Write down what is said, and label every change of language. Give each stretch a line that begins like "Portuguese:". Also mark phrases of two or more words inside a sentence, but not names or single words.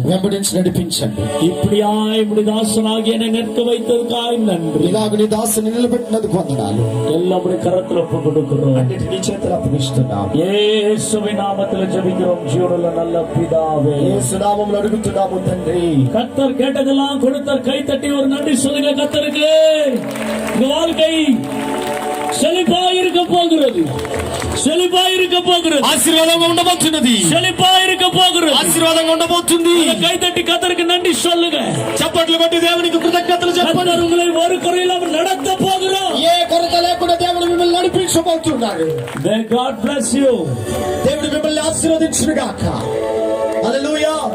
Telugu: వెంబడించి నడిపించండి.
Tamil: இப்படியாய் இப்படி தாசனாகி என்னை நிற்க வைத்ததுக்காய் நன்றி.
Telugu: ఇలాగ నీ దాసుని నిలబెట్టినందుకు వందనాలు.
Tamil: எல்லாம் உடைய கரத்துல ஒப்பு கொடுக்கிறோம்.
Telugu: అన్నిటి నీ చేతులు అప్పగిస్తున్నాం.
Tamil: இயேசுவின் நாமத்தில் ஜெபிக்கிறோம் ஜீவனுள்ள நல்ல பிதாவே.
Telugu: యేసు నామములో అడుగుతున్నాము తండ్రి.
Tamil: கர்த்தர் கேட்டதெல்லாம் கொடுத்தார். கை தட்டி ஒரு நன்றி சொல்லுங்க கர்த்தருக்கு. இந்த வாழ்க்கை செழிப்பாய் இருக்க போகிறது. செழிப்பாய் இருக்க போகிறது.
Telugu: ఆశీర్వాదంగా ఉండబోతున్నది.
Tamil: செழிப்பாய் இருக்க போகிறது.
Telugu: ఆశీర్వాదంగా ఉండబోతుంది.
Tamil: கை தட்டி கர்த்தருக்கு நன்றி சொல்லுங்க.
Telugu: చప్పట్లు కొట్టి దేవునికి కృతజ్ఞతలు చెప్పండి.
Tamil: கர்த்தர் உங்களை ஒரு குறையில்லாமல் நடத்த போகிறோம்.
Telugu: ఏ కొరత లేకుండా దేవుడు మిమ్మల్ని నడిపించబోతున్నాడు.
English: May God bless you.
Telugu: దేవుడు మిమ్మల్ని ఆశీర్వదించును గాక. హల్లెలూయా.